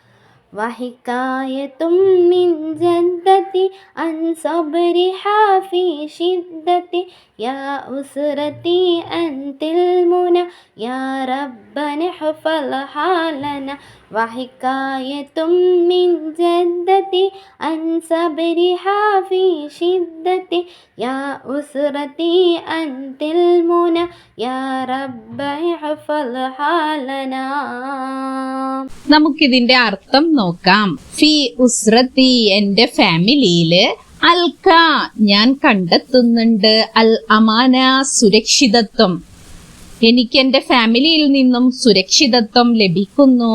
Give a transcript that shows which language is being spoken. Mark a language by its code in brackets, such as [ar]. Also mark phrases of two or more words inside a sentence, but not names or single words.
[ar] وحكاية من جدتي عن صبرها في شدتي يا أسرتي أنت المنى يا رب احفظها لنا وحكاية من جدتي عن صبرها في شدتي يا أسرتي أنت المنى يا رب احفظها لنا. [ml] നമുക്കിതിന്റെ അർത്ഥം നോക്കാം. [ar] في أسرتي, [ml] എന്റെ ഫാമിലിയില്, അൽക, ഞാൻ കണ്ടെത്തുന്നുണ്ട്, അൽ അമാന, സുരക്ഷിതത്വം. എനിക്ക് എന്റെ ഫാമിലിയിൽ നിന്നും സുരക്ഷിതത്വം ലഭിക്കുന്നു.